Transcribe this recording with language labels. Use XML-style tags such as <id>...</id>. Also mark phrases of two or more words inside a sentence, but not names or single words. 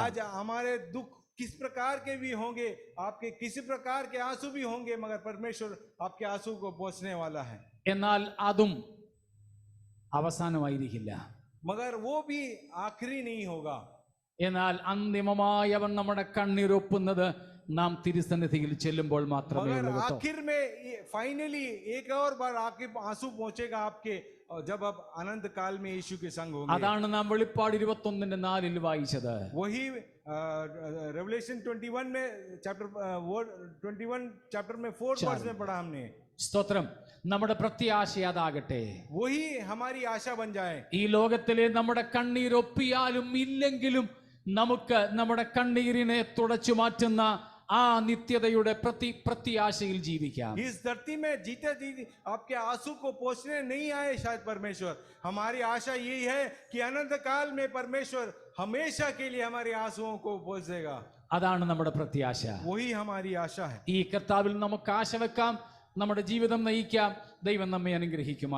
<hi>आज हमारे दुख किस प्रकार के भी होंगे, आपके किसी प्रकार के आंसू भी होंगे, मगर परमेश्वर आपके आंसू को पोंछने वाला है.</hi> <ml>എന്നാൽ അതും അവസാനമായിരിക്കില്ല.</ml> <hi>मगर वो भी आखिरी नहीं होगा.</hi> <ml>എന്നാൽ അന്തിമമായി അവൻ നമ്മുടെ കണ്ണീരൊപ്പുന്നത് നാം തിരുസന്നിധിയിൽ ചെല്ലുമ്പോൾ മാത്രമേ मगर ഉള്ളൂ കേട്ടോ.</ml> <hi>आखिर में फाइनली एक और बार आपके आंसू पहुंचेगा आपके, और जब आप अनंत काल में यीशु के संग होंगे.</hi> <ml>അതാണ് നാം വെളിപ്പാട് 21:4 വായിച്ചത്.</ml> <hi>वही रेवलेशन 21 में चैप्टर 4 वर्ष में पढ़ा हमने.</hi> <ml>സ്തോത്രം. നമ്മുടെ പ്രത്യാശ അതാകട്ടെ.</ml> <hi>वही हमारी आशा बन जाए.</hi> <ml>ഈ ലോകത്തിലെ നമ്മുടെ കണ്ണീരൊപ്പിയാലും ഇല്ലെങ്കിലും നമുക്ക് നമ്മുടെ കണ്ണീരിനെ തുടച്ചു മാറ്റുന്ന ആ നിത്യതയുടെ പ്രത്യാശയിൽ ജീവിക്കാം.</ml> <hi>इस धरती में जीते जी आपके आंसू को पोंछने नहीं आए शायद परमेश्वर. हमारी आशा यही है कि अनंत काल में परमेश्वर हमेशा के लिए हमारे आंसुओं को पोंछ देगा.</hi> <ml>അതാണ് നമ്മുടെ പ്രത്യാശ.</ml> <hi>वही हमारी आशा है.</hi> <ml>ഈ കർത്താവിൽ നമുക്ക് ആശ വെക്കാം, നമ്മുടെ ജീവിതം നയിക്കാം. ദൈവം നമ്മെ അനുഗ്രഹിക്കുമാറാകട്ടെ.</ml>